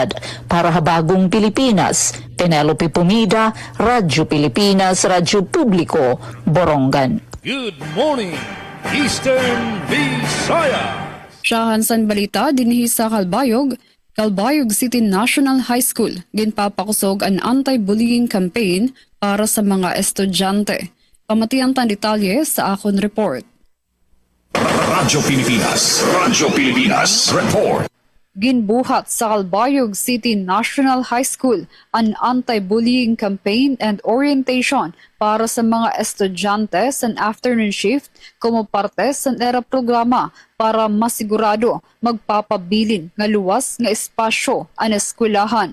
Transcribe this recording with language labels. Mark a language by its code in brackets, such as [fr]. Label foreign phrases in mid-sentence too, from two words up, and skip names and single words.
[war] Para ha Bagong Pilipinas, Penelope Pumida, Radyo Pilipinas, Radyo Publiko, Borongan. [en] Good morning, Eastern Visayas. [war] Siyahan san balita dinhi sa Calbayog City National High School ginpapakusog ang [en] anti-bullying campaign [war] para sa mga estudyante. Pamatian tan detalye sa akon report. Radyo Pilipinas. Radyo Pilipinas. Report. Ginbuhat sa Calbayog City National High School ang [en] anti-bullying campaign and orientation [war] para sa mga estudyante sa [en] afternoon shift [war] como parte sa ERA programa para masigurado magpapabilin nga luwas nga espasyo ang eskwelahan.